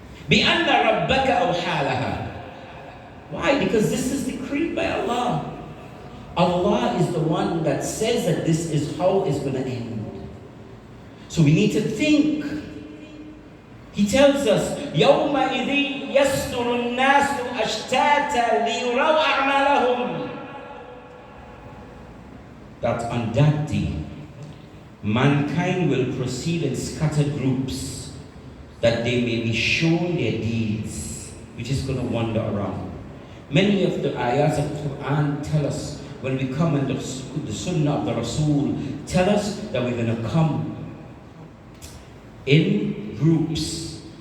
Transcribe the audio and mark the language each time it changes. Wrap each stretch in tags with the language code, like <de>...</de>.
<ar>بِأَنَّ رَبَّكَ أَوْحَى لَهَا.</ar> <en>Why? Because this is decreed by Allah. Allah is the one that says that this is how it's going to end. So we need to think. He tells us,</en> <ar>يَوْمَئِذٍ يَصْدُرُ النَّاسُ أَشْتَاتًا لِيُرَوْا أَعْمَالَهُمْ.</ar> <en>That on that day, mankind will proceed in scattered groups, that they may be shown their deeds, which is going to wander around. Many of the ayats of the Quran tell us, when we come in the Sunnah of the Rasul, tell us that we're going to come in groups.</en>